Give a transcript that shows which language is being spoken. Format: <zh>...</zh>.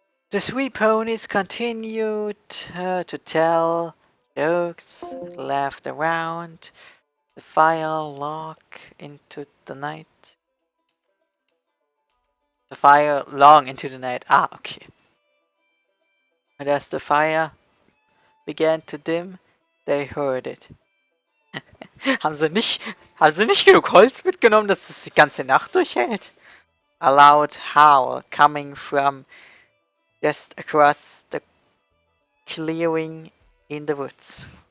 <en>The 3 ponies continued to tell jokes, laughed around the fire log into the night. The fire long into the night. Okay. And as the fire began to dim, they heard it.</en> <de>haben sie nicht genug Holz mitgenommen, dass es die ganze Nacht durchhält?</de> <en>A loud howl coming from just across the clearing in the woods.</en>